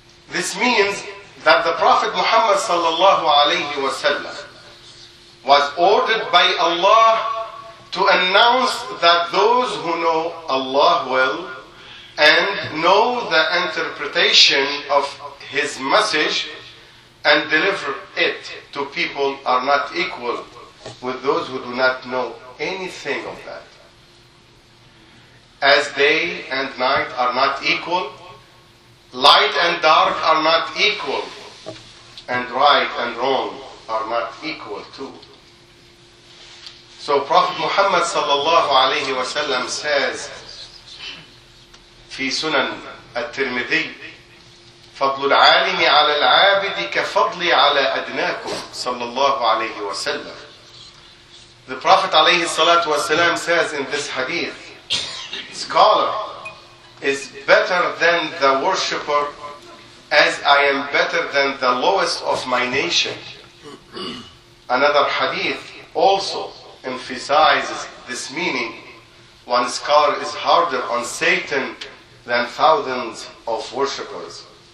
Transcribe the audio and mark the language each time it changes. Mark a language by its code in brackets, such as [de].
[en] This means that the Prophet Muhammad sallallahu alayhi wa sallam was ordered by Allah to announce that those who know Allah well and know the interpretation of his message and deliver it to people are not equal with those who do not know anything of that. As day and night are not equal, light and dark are not equal, and right and wrong are not equal too. So Prophet Muhammad sallallahu alayhi wa sallam says, [ar] في سنن الترمذي فضل العالم على العابد كفضل على أدناكم صلى الله عليه وسلم. [en] The Prophet عليه الصلاة والسلام says in this hadith, scholar is better than the worshipper as I am better than the lowest of my nation. Another hadith also emphasizes this meaning, one scholar is harder on Satan than thousands of worshippers.